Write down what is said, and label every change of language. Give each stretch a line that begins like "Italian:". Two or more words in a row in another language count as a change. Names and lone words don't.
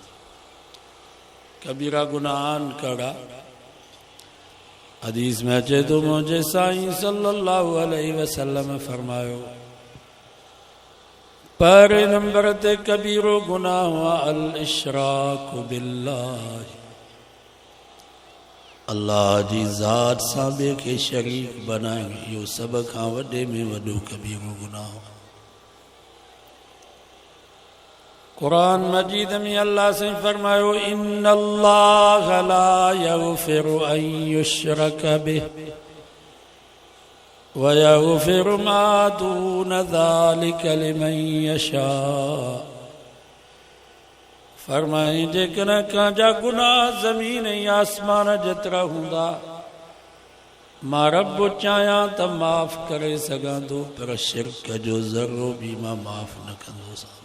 Sindhi: कबीरा गुनाहन कड़ा हदीस में अचे तो मुझे साईं
Arabic: صلى الله عليه وسلم
Sindhi: फरमायो पहिरें नंबर ते कबीरो गुनाह हुआ
Arabic: الإشراك بالله.
Sindhi: अल्लाह जी ज़ात सां ॿिए खे शरीक बनाइणु इहो सभ खां वॾे में वॾो कबीरो गुनाह। कुरान मजीद में अल्लाह से फरमायो
Arabic: إن الله لا يغفر أن يشرك به ويغفر ما دون ذلك لمن يشاء.
Sindhi: फरमाए जेकॾहिं कंहिंजा गुनाह ज़मीन ऐं आसमान जेतिरा हूंदा मां रब चाहियां त माफ़ करे सघां थो पर शिरक जो ज़रो बि मां माफ़ न कंदुसि।